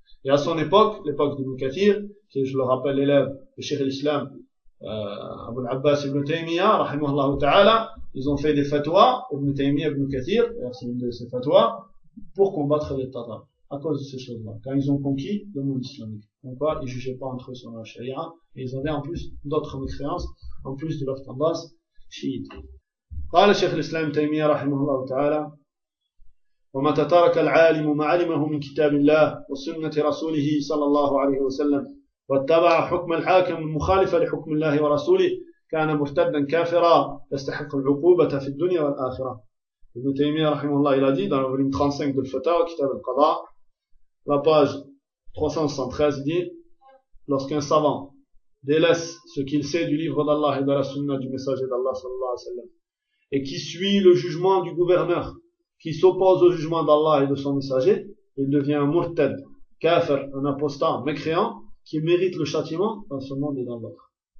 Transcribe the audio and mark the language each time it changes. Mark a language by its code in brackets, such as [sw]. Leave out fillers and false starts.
[fr] Et à son époque, l'époque d'Ibn Kathir, qui est, je le rappelle, l'élève de Cheikh l'Islam, Abu al-Abbas ibn Taymiyyah, rahimahullah ta'ala, ils ont fait des fatwas, Ibn Taymiyyah ibn Kathir, c'est une de ces fatwas, pour combattre les Tatars, à cause de ces choses-là, quand ils ont conquis le monde islamique. Donc là, ils ne jugeaient pas entre eux sur la charia, et ils avaient en plus d'autres mécréances, en plus de leur tendance chiite. [ar] Qala [fr] Cheikh l'Islam Taymiyyah, [ar] rahimahullah ta'ala, ومتى ترك العالم ما علمه من كتاب الله وسنة رسوله صلى الله عليه وسلم واتبع حكم الحاكم المخالف لحكم الله ورسوله كان مرتدا كافرا يستحق العقوبة في الدنيا والآخرة. ابن تيمية رحمه الله إلى دين [fr] dans le volume 35 de الفتاوى كتاب القضاء la page 373 dit lorsqu'un savant délaisse ce qu'il sait du livre d'Allah et de la sunna du messager d'Allah صلى الله عليه وسلم et qui suit le jugement du gouverneur qui s'oppose au jugement d'Allah et de son messager, il devient un murtad, kafir, un apostat, mécréant, qui mérite le châtiment dans ce monde et dans l'autre.